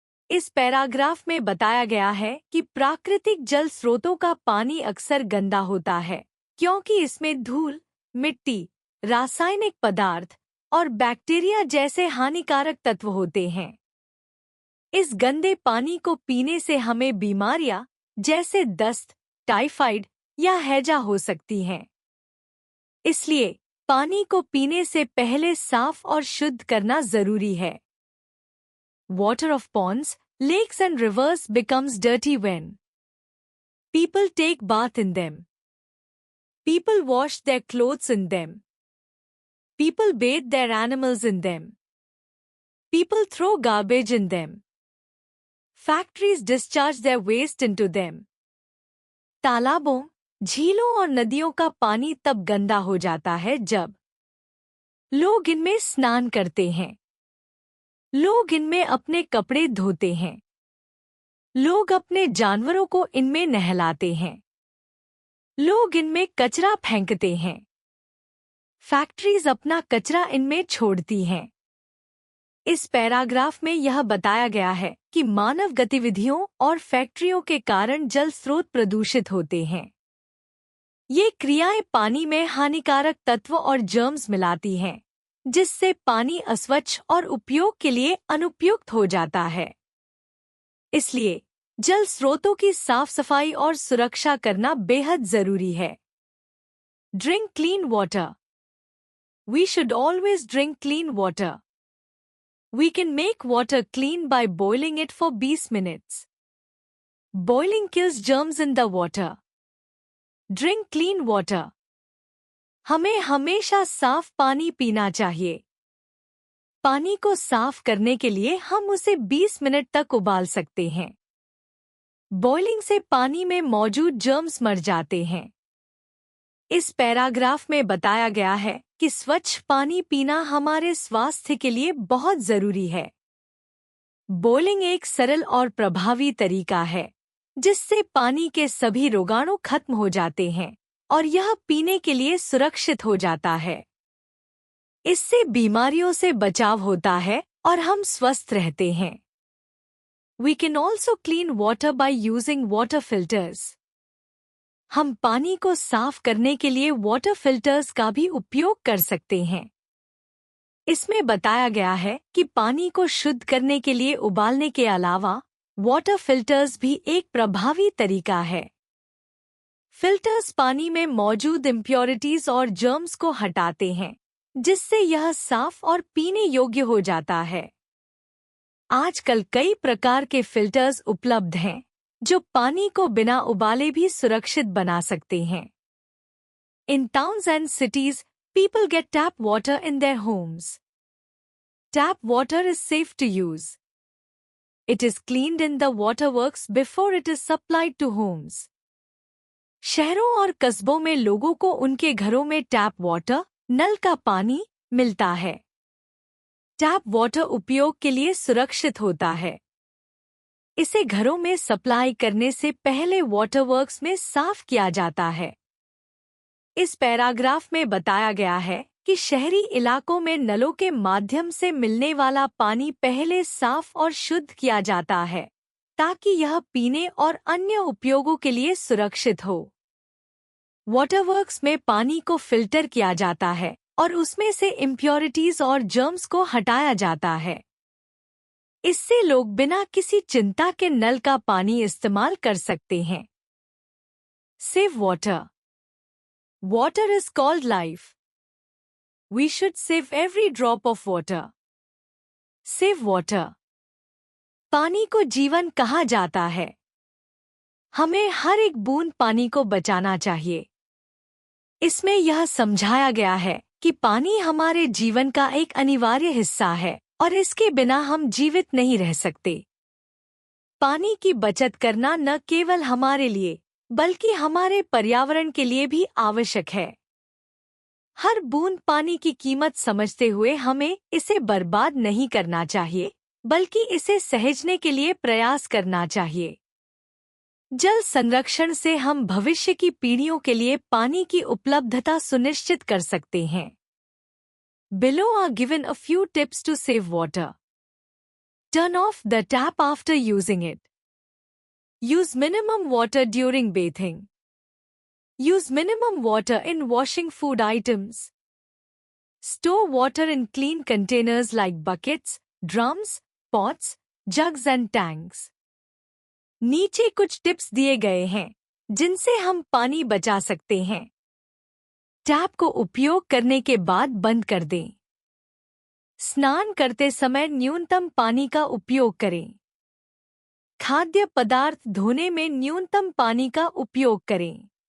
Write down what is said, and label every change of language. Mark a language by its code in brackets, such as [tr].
[hi] इस पैराग्राफ में बताया गया है कि प्राकृतिक जल स्रोतों का पानी अक्सर गंदा होता है क्योंकि इसमें धूल, मिट्टी, रासायनिक पदार्थ और बैक्टीरिया जैसे हानिकारक तत्व होते हैं। इस गंदे पानी को पीने से हमें बीमारियां जैसे दस्त, टाइफाइड या हैजा हो सकती हैं। इसलिए पानी को पीने से पहले साफ और शुद्ध करना जरूरी है। [en] Water of ponds, lakes and rivers becomes dirty when people take bath in them. People wash their clothes in them. People bathe their animals in them. People throw garbage in them. Factories discharge their waste into them. [hi] तालाबों, झीलों और नदियों का पानी तब गंदा हो जाता है जब लोग इनमें स्नान करते हैं, लोग इनमें अपने कपड़े धोते हैं, लोग अपने जानवरों को इनमें नहलाते हैं, लोग इनमें कचरा फेंकते हैं, फैक्ट्रीज अपना कचरा इनमें छोड़ती हैं। इस पैराग्राफ में यह बताया गया है कि मानव गतिविधियों और फैक्ट्रियों के कारण जल स्रोत प्रदूषित होते हैं। ये क्रियाएं पानी में हानिकारक तत्व और जर्म्स मिलाती हैं, जिससे पानी अस्वच्छ और उपयोग के लिए अनुपयुक्त हो जाता है। इसलिए जल स्रोतों की साफ सफाई और सुरक्षा करना बेहद जरूरी है। [en] Drink clean water. We should always drink clean water. We can make water clean by boiling it for 20 minutes. Boiling kills germs in the water. Drink clean water. [hi] हमें हमेशा साफ पानी पीना चाहिए। पानी को साफ करने के लिए हम उसे 20 मिनट तक उबाल सकते हैं। बॉइलिंग से पानी में मौजूद जर्म्स मर जाते हैं। इस पैराग्राफ में बताया गया है कि स्वच्छ पानी पीना हमारे स्वास्थ्य के लिए बहुत जरूरी है। बॉइलिंग एक सरल और प्रभावी तरीका है जिससे पानी के सभी रोगाणु खत्म हो जाते हैं और यह पीने के लिए सुरक्षित हो जाता है। इससे बीमारियों से बचाव होता है और हम स्वस्थ रहते हैं। [en] We can also clean water by using water filters. [hi] हम पानी को साफ करने के लिए वाटर फिल्टर्स का भी उपयोग कर सकते हैं। इसमें बताया गया है कि पानी को शुद्ध करने के लिए उबालने के अलावा वाटर फिल्टर्स भी एक प्रभावी तरीका है। फिल्टर्स पानी में मौजूद इम्प्योरिटीज और जर्म्स को हटाते हैं, जिससे यह साफ और पीने योग्य हो जाता है। आजकल कई प्रकार के फिल्टर्स उपलब्ध हैं जो पानी को बिना उबाले भी सुरक्षित बना सकते हैं। [en] In towns and cities, people get tap water in their homes. Tap water is safe to use. It is cleaned in the waterworks before it is supplied to homes. [hi] शहरों और कस्बों में लोगों को उनके घरों में टैप वाटर, नल का पानी मिलता है। टैप वाटर उपयोग के लिए सुरक्षित होता है। इसे घरों में सप्लाई करने से पहले वाटरवर्क्स में साफ किया जाता है। इस पैराग्राफ में बताया गया है कि शहरी इलाकों में नलों के माध्यम से मिलने वाला पानी पहले साफ और शुद्ध किया जाता है ताकि यह पीने और अन्य उपयोगों के लिए सुरक्षित हो। वाटरवर्क्स में पानी को फिल्टर किया जाता है और उसमें से इम्प्योरिटीज और जर्म्स को हटाया जाता है। इससे लोग बिना किसी चिंता के नल का पानी इस्तेमाल कर सकते हैं। [en] Save water. Water is called life. We should save every drop of water. Save water. [hi] पानी को जीवन कहा जाता है. हमें हर एक बूंद पानी को बचाना चाहिए. इसमें यह समझाया गया है कि पानी हमारे जीवन का एक अनिवार्य हिस्सा है और इसके बिना हम जीवित नहीं रह सकते. पानी की बचत करना न केवल हमारे लिए बल्कि हमारे पर्यावरण के लिए भी आवश्यक है. हर बूंद पानी की कीमत समझते हुए हमें इसे बर्बाद नहीं करना चाहिए बल्कि इसे सहेजने के लिए प्रयास करना चाहिए. जल संरक्षण से हम भविष्य की पीढ़ियों के लिए पानी की उपलब्धता सुनिश्चित कर सकते हैं. [en] Below are given a few tips to save water. Turn off the tap after using it. Use minimum water during bathing. Use minimum water in washing food items. Store water in clean containers like buckets, drums, pots, jugs and tanks. [hi] नीचे कुछ tips दिए गए हैं जिनसे हम पानी बचा सकते हैं. टैप को उपयोग करने के बाद बंद कर दें. स्नान करते समय न्यूनतम पानी का उपयोग करें. खाद्य पदार्थ धोने में न्यूनतम पानी का उपयोग करें.